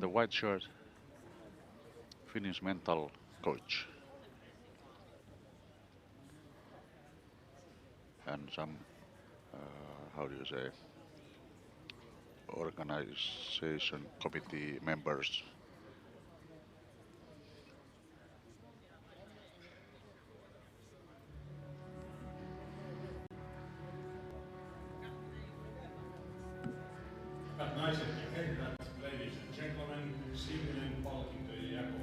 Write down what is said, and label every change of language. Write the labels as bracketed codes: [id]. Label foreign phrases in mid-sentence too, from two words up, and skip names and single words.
[en] the white shirt, Finnish mental coach, and some, how do you say, organization committee members. [fi] Hyvät naiset ja herrat, [en] ladies and gentlemen, [fi] singlin palkintojen jako.